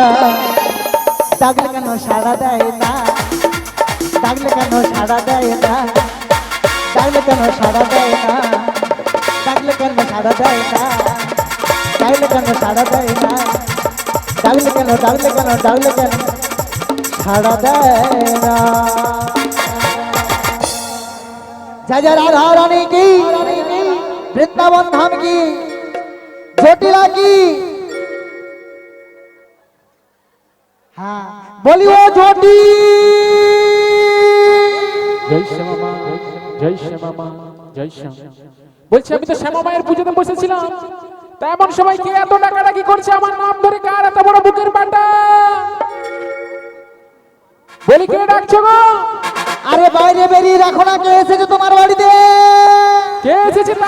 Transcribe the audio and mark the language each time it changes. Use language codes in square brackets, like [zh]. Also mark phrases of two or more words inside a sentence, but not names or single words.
[bn] ডাকলে কেন সাড়া দেয় না? ডাকলে কেন সাড়া দেয় না? ডাকলে কেন সাড়া দেয় না? ডাকলে কেন সাড়া দেয় না? ডাকলে কেন সাড়া দেয় না? ডাকলে কেন, ডাকলে কেন, ডাকলে কেন সাড়া দেয় না? [hi] जय जय राधा रानी की, वृंदावन धाम की, जटिला की। हाँ बोलिए जोटी। जय श्यामा माँ, जय श्यामा माँ, जय श्याम। [bn] বলছি আমি তো শ্যামা মায়ের পুজোতে বসেছিলাম, তেমন সময় কে এত ডাকাডাকি করছে আমার নাম ধরে? কার এত বড় বুকের পাটা? বলি কে ডাকছো গো? আরে বাইরে বেরিয়ে রাখো না, কে এসেছে তোমার বাড়িতে? কে এসেছে তার?